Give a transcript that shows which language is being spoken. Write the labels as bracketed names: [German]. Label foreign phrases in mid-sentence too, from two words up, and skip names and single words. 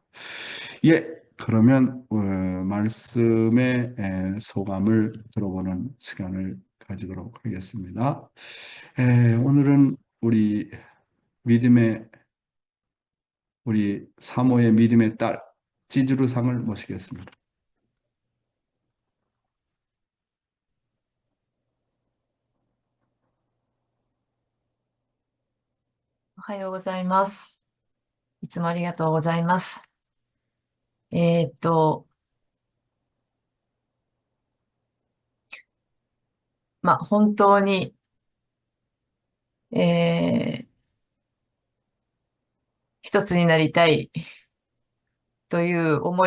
[Korean] 예, 그러면 말씀의 소감을 들어보는 시간을 가지도록 하겠습니다. 오늘은 믿음의 우리 사모의 믿음의 딸 찌즈루 상을 모시겠습니다. [Japanese] おはようございます。いつもありがとうございます。えーっと、本当に、一つになりたいという思